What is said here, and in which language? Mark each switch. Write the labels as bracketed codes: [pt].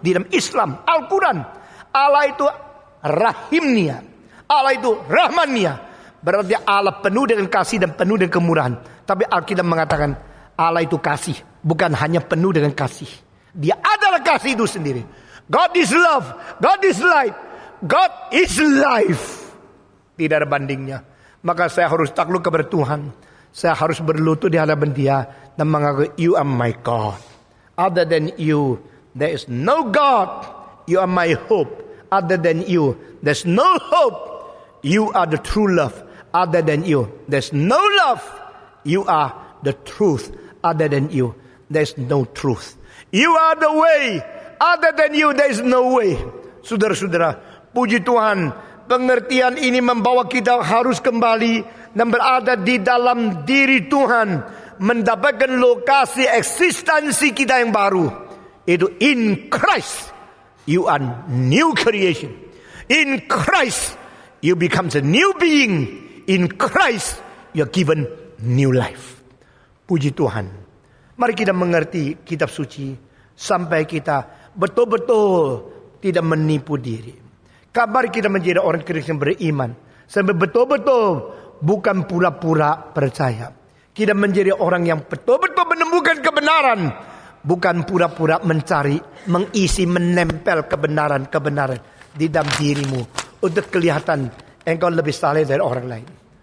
[id] Di dalam Islam, Al-Quran, Allah itu rahimnia, Allah itu rahmania. Berarti Allah penuh dengan kasih dan penuh dengan kemurahan. Tapi Alkitab mengatakan Allah itu kasih, bukan hanya penuh dengan kasih. Dia adalah kasih itu sendiri. [en] God is love, God is light, God is life. [id] Tidak ada bandingnya. Maka saya harus takluk kepada Tuhan. Saya harus berlutut di hadapan Dia dan mengakui, [en] You are my God. Other than You, there is no God. You are my hope. Other than You, there's no hope. You are the true love. Other than You, there's no love. You are the truth. Other than You, there's no truth. You are the way. Other than You, there is no way. [id] Saudara-saudara, puji Tuhan, pengertian ini membawa kita harus kembali dan berada di dalam diri Tuhan, mendapatkan lokasi eksistensi kita yang baru. [en] Itu in Christ you are new creation. In Christ you become a new being. In Christ you are given new life. [id] Puji Tuhan. Mari kita mengerti kitab suci sampai kita betul-betul tidak menipu diri. Kabar kita menjadi orang Kristen beriman sampai betul-betul bukan pura-pura percaya. Kita menjadi orang yang betul-betul menemukan kebenaran, bukan pura-pura mencari, mengisi, menempel kebenaran-kebenaran di dalam dirimu untuk kelihatan engkau lebih saleh dari orang lain.